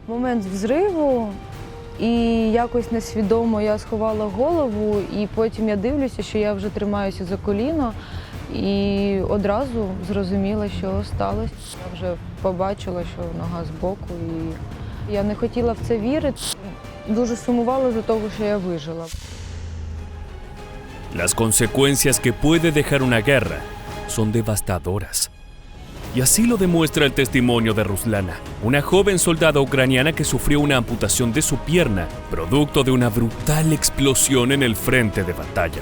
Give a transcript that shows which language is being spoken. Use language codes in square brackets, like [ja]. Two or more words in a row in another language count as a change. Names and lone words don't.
[uk] Момент взриву, і якось несвідомо я сховала голову, і потім я дивлюся, що я вже тримаюся за коліно, і одразу зрозуміла, що сталося. Я вже побачила, що нога збоку, і я не хотіла в це вірити. Дуже сумувала за того, що я вижила. [es] Las consecuencias que puede dejar una guerra son devastadoras. Y así lo demuestra el testimonio de Ruslana, una joven soldada ucraniana que sufrió una amputación de su pierna, producto de una brutal explosión en el frente de batalla.